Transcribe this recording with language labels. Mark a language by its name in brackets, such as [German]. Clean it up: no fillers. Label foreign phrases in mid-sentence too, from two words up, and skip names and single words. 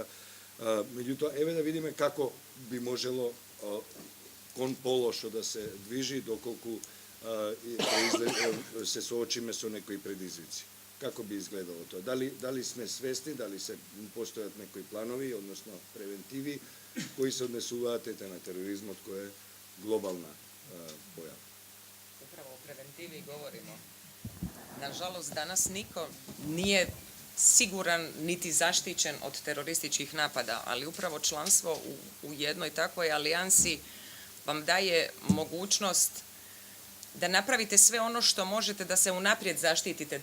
[Macedonian] Меѓутоа, еве да видиме како би можело кон полошо да се движи, доколку се соочиме со некои предизвици. Како би изгледало тоа? Дали сме свесни, дали се постојат некои планови, односно превентиви, кои се однесуваат на тероризмот, кој е глобална појава? [Serbian] Upravo o preventivi govorimo. Nažalost, danas niko nije siguran niti zaštićen od terorističkih napada, ali upravo članstvo u jednoj takvoj alijansi vam daje mogućnost da napravite sve ono što možete da se unaprijed zaštitite.